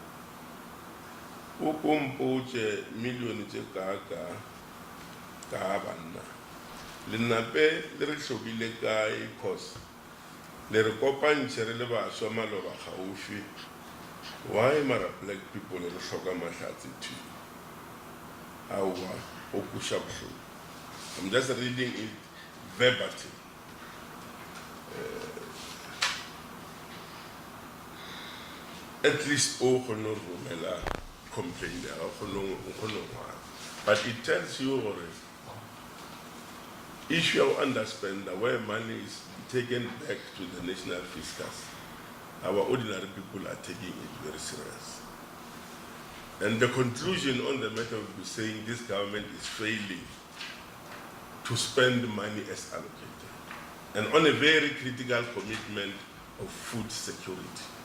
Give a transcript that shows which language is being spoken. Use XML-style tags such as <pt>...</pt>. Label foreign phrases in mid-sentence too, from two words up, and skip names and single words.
<nso>O kompotše milione tše kaka ka banna lenape le re hlokile kae cause le re kopantše re le bašwa maloba gaufi. Why mara</nso> <en>black people</en> <nso>re hloka mahlatse too? Awa o kusha bohloko.</nso> <en>I'm just reading it verbatim. At least</en> <nso>o kgone go romela complaint ya go</nso> <en>but it tells you already issue of underspend where money is taken back to the national fiscus. Our ordinary people are taking it very serious. And the conclusion on the matter will be saying this government is failing to spend money as allocated and on a very critical commitment of food security.</en>